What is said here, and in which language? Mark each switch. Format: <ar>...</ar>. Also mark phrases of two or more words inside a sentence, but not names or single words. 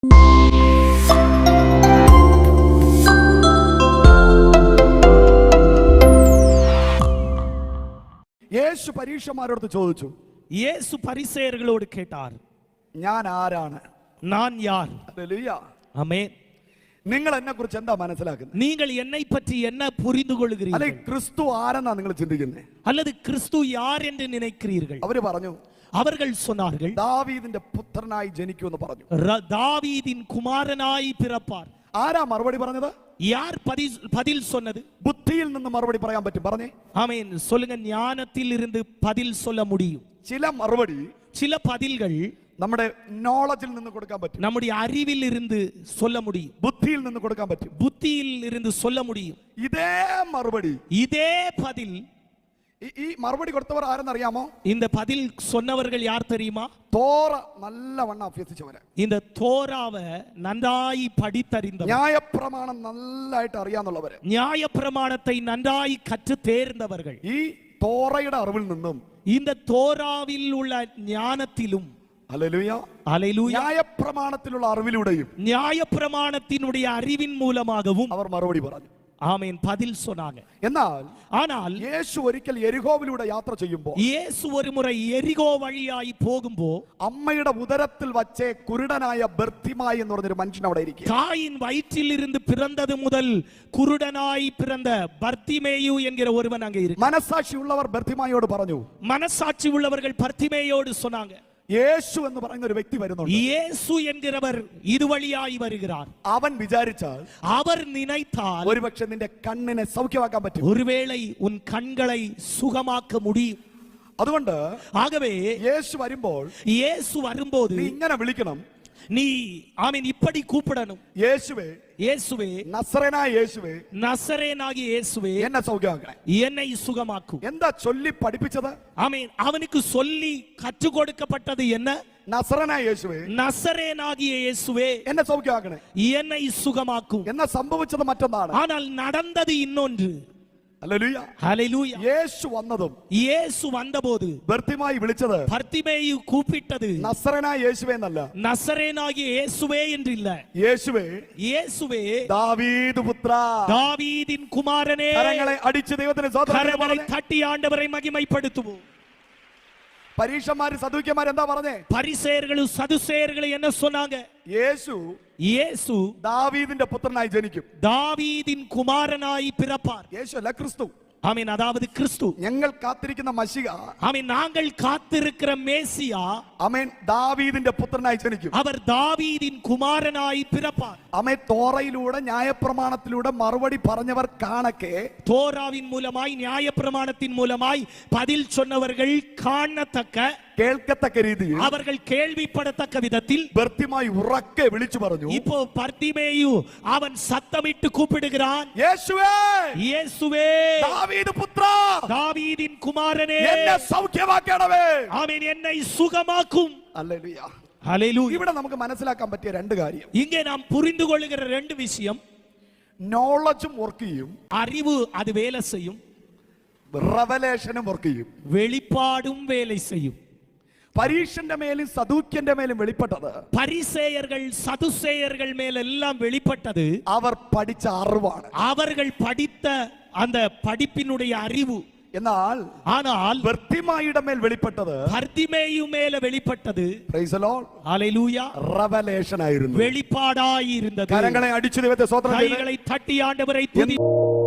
<ml>യേശു പരീക്ഷന്മാരോട് ചോദിച്ചു.</ml> <ta>യേശു പരിസേയர்களோடு கேட்டார்,</ta> <ml>ഞാൻ ആരാണ്?</ml> <ta>நான் யார்?</ta> <ml>ഹല്ലേലൂയ. ആമേൻ. നിങ്ങൾ എന്നെ കുറിച്ച് എന്താ മനസ്സിലാക്കുന്നത്?</ml> <ta>நீங்கள் என்னை பற்றி என்ன புரிந்து கொள்கிறீர்கள்?</ta> <ml>അല്ലെ ക്രിസ്തു ആരെന്നാ നിങ്ങൾ ചിന്തിക്കുന്നത്?</ml> <ta>அல்லது கிறிஸ்து யார் என்று நினைக்கிறீர்கள்?</ta> <ml>അവര് പറഞ്ഞു,</ml> <ta>அவர்கள் சொன்னார்கள்,</ta> <ml>ദാവീദിന്റെ പുത്രനായി ജനിക്കുമെന്ന് പറഞ്ഞു.</ml> <ta>தாவீதின் குமாரனாய் பிறப்பார்.</ta> <ml>ആരാ മറുപടി പറഞ്ഞത്?</ml> <ta>யார் பதில் சொன்னது?</ta> <ml>ബുദ്ധിയിൽ നിന്ന് മറുപടി പറയാൻ പറ്റും. പറഞ്ഞേ</ml> <ta>ஆமென். சொல்லுங்க, ஞானத்தில் இருந்து பதில் சொல்ல முடியும்.</ta> <ml>ചില മറുപടി,</ml> <ta>சில பதில்கள்</ta> <ml>നമ്മുടെ നോളജിൽ നിന്ന് കൊടുക്കാൻ പറ്റും,</ml> <ta>நம்முடைய அறிவில் இருந்து சொல்ல முடியும்,</ta> <ml>ബുദ്ധിയിൽ നിന്ന് കൊടുക്കാൻ പറ്റും,</ml> <ta>புத்தியில் இருந்து சொல்ல முடியும்.</ta> <ml>ഇതേ മറുപടി,</ml> <ta>இதே பதில்</ta> <ml>ഈ മറുപടി കൊടുത്തവർ ആരെന്നറിയാമോ?</ml> <ta>இந்த பதில் சொன்னவர்கள் யார் தெரியுமா?</ta> <ml>തോറ നല്ലവണ്ണം അഭ്യസിച്ചവര്,</ml> <ta>இந்த தோராவை நன்றாய் படித்தறிந்தவர்,</ta> <ml>ന്യായപ്രമാണം നല്ലതായിട്ട് അറിയാന്നുള്ളവര്,</ml> <ta>நியாயப்பிரமாணத்தை நன்றாய் கற்று தேர்ந்தவர்கள்.</ta> <ml>ഈ തോറയുടെ അറിവിൽ നിന്നും,</ml> <ta>இந்த தோராவில் உள்ள ஞானத்திலும்,</ta> <ml>ഹല്ലേലൂയ,</ml> <ta>ஹல்லேலூயா,</ta> <ml>ന്യായപ്രമാണത്തിലുള്ള അറിവിലൂടെയും</ml> <ta>நியாயப்பிரமாணத்தினுடைய அறிவின் மூலமாகவும்</ta> <ml>അവർ മറുപടി പറഞ്ഞു.</ml> <ta>ஆமென், பதில் சொன்னாங்க.</ta> <ml>എന്നാൽ</ml> <ta>ஆனால்</ta> <ml>യേശു ഒരിക്കൽ യെരിഹോവിലൂടെ യാത്ര ചെയ്യുമ്പോൾ,</ml> <ta>இயேசு ஒரு முறை எரிகோ வழியாய் போகும்போ,</ta> <ml>അമ്മയുടെ ഉദരത്തിൽ വച്ചേ കുരുടനായ ബർത്തിമായി എന്ന് പറഞ്ഞൊരു മനുഷ്യൻ അവിടെ ഇരിക്കുക.</ml> <ta>தாயின் வயிற்றில் இருந்து பிறந்தது முதல் குருடனாய் பிறந்த பர்த்திமேயு என்கிற ஒருவன் அங்கே இருக்கு.</ta> <ml>മനസാക്ഷി ഉള്ളവർ ബർത്തിമായോട് പറഞ്ഞു,</ml> <ta>மனசாட்சி உள்ளவர்கள் பர்த்திமேயோடு சொன்னாங்க,</ta> <ml>യേശു എന്ന് പറയുന്ന ഒരു വ്യക്തി വരുന്നുണ്ട്.</ml> <ta>இயேசு என்கிறவர் இது வழியாய் வருகிறார்.</ta> <ml>അവൻ വിചാരിച്ചാൽ,</ml> <ta>அவர் நினைத்தால்</ta> <ml>ഒരുപക്ഷെ നിന്റെ കണ്ണിനെ സൗഖ്യമാക്കാൻ പറ്റും.</ml> <ta>ஒருவேளை உன் கண்களை சுகமாக்க முடியும்.</ta> <ml>അതുകൊണ്ട്</ml> <ta>ஆகவே</ta> <ml>യേശു വരുമ്പോൾ</ml> <ta>இயேசு வரும்போது</ta> <ml>നീ ഇങ്ങനെ വിളിക്കണം,</ml> <ta>நீ ஆமென் இப்படி கூப்பிடணும்,</ta> <ml>യേശുവേ,</ml> <ta>இயேசுவே,</ta> <ml>നസറേനായ യേശുവേ,</ml> <ta>நசரேனாகிய இயேசுவே,</ta> <ml>എന്നെ സൗഖ്യമാക്കണേ.</ml> <ta>என்னை சுகமாக்கும்.</ta> <ml>എന്താ ചൊല്ലി പഠിപ്പിച്ചത്?</ml> <ta>ஆமென். அவனுக்கு சொல்லி கற்றுக் கொடுக்கப்பட்டது என்ன?</ta> <ml>നസറേനായ യേശുവേ,</ml> <ta>நசரேனாகிய இயேசுவே,</ta> <ml>എന്നെ സൗഖ്യമാക്കണേ.</ml> <ta>என்னை சுகமாக்கும்.</ta> <ml>എന്നാ സംഭവിച്ചത് മറ്റൊന്നാണ്.</ml> <ta>ஆனால் നടந்தது இன்னொன்று.</ta> <ml>ഹല്ലേലൂയ.</ml> <ta>ஹல்லேலூயா.</ta> <ml>യേശു വന്നതും</ml> <ta>இயேசு வந்தபோது</ta> <ml>ബർത്തിമായി വിളിച്ചത്</ml> <ta>பர்த்திமேயு கூப்பிட்டது</ta> <ml>നസറേനായ യേശുവേ എന്നല്ല,</ml> <ta>நசரேனாகிய இயேசுவே என்று இல்ல,</ta> <ml>യേശുവേ,</ml> <ta>இயேசுவே,</ta> <ml>ദാവീദ് പുത്ര.</ml> <ta>தாவீதின் குமாரனே.</ta> <ml>കരങ്ങളെ അടിച്ച് ദൈവത്തിന് സ്തോത്രം</ml> <ta>கரங்களை</ta> <ml>പറഞ്ഞേ.</ml> <ta>தட்டி ஆண்டவரை மகிமைப்படுத்துவோம்.</ta> <ml>പരീക്ഷന്മാര് സദൂക്യന്മാര് എന്താ പറഞ്ഞേ?</ml> <ta>பரிசேயர்களும் சதுசேயர்களும் என்ன சொன்னாங்க? இயேசு</ta> <ml>ദാവീദിന്റെ പുത്രനായി ജനിക്കും.</ml> <ta>தாவீதின் குமாரனாய் பிறப்பார்.</ta> <ml>യേശു അല്ല, ക്രിസ്തു.</ml> <ta>ஆமென். அதாவது கிறிஸ்து.</ta> <ml>ഞങ്ങൾ കാത്തിരിക്കുന്ന മശിഹ,</ml> <ta>ஆமென், நாங்கள் காத்திருக்கிற மேசியா,</ta> <ml>ആമേൻ, ദാവീദിന്റെ പുത്രനായി ജനിക്കും.</ml> <ta>அவர் தாவீதின் குமாரனாய் பிறப்பார்.</ta> <ml>ആമേൻ. തോറയിലൂടെ ന്യായപ്രമാണത്തിലൂടെ മറുപടി പറഞ്ഞവർ കാണക്കെ,</ml> <ta>தோராவின் மூலமாய் நியாயப்பிரமாணத்தின் மூலமாய் பதில் சொன்னவர்கள் காணத்தக்க,</ta> <ml>കേൾക്കത്തക്ക രീതിയിൽ</ml> <ta>அவர்கள் கேள்விப்படத்தக்க விதத்தில்</ta> <ml>ബർത്തിമായി ഉറക്കെ വിളിച്ചു പറഞ്ഞു.</ml> <ta>இப்போ பர்த்திமேயு அவன் சத்தமிட்டு கூப்பிடுகிறான்,</ta> <ml>യേശുവേ,</ml> <ta>இயேசுவே,</ta> <ml>ദാവീദ് പുത്ര,</ml> <ta>தாவீதின் குமாரனே,</ta> <ml>എന്നെ സൗഖ്യമാക്കണമേ.</ml> <ta>ஆமென், என்னை சுகமாக்கும்.</ta> <ml>ഹല്ലേലൂയ.</ml> <ta>ஹல்லேலூயா.</ta> <ml>ഇവിടെ നമുക്ക് മനസ്സിലാക്കാൻ പറ്റിയ രണ്ട് കാര്യം.</ml> <ta>இங்கே நாம் புரிந்து கொள்ளுகிற ரெண்டு விஷயம்.</ta> <ml>നോളജും വർക്ക് ചെയ്യും,</ml> <ta>அறிவு அது வேலை செய்யும்,</ta> <ml>റെവലേഷനും വർക്ക് ചെയ്യും.</ml> <ta>வெளிப்பாடும் வேலை செய்யும்.</ta> <ml>പരീക്ഷന്റെ മേലും സദൂക്യന്റെ മേലും വെളിപ്പെട്ടത്,</ml> <ta>பரிசேயர்கள் சதுசேயர்கள் மேலெல்லாம் வெளிப்பட்டது</ta> <ml>അവർ പഠിച്ച അറിവാണ്,</ml> <ta>அவர்கள் படித்த அந்த படிப்பினுடைய அறிவு.</ta> <ml>എന്നാൽ ബർത്തിമായിയുടെ മേൽ വെളിപ്പെട്ടത്,</ml> <ta>பர்த்திமேயு மேல வெளிப்பட்டது,</ta> <en>praise the lord,</en> <ta>ஹல்லேலூயா,</ta> <ml>റെവലേഷൻ ആയിരുന്നു,</ml> <ta>வெளிப்பாடாய் இருந்தது.</ta> <ml>കരങ്ങളെ അടിച്ചു ദൈവത്തെ സ്തോത്രം ചെയ്യൂ.</ml> <ta>கைகளை தட்டி ஆண்டவரை துதி.</ta>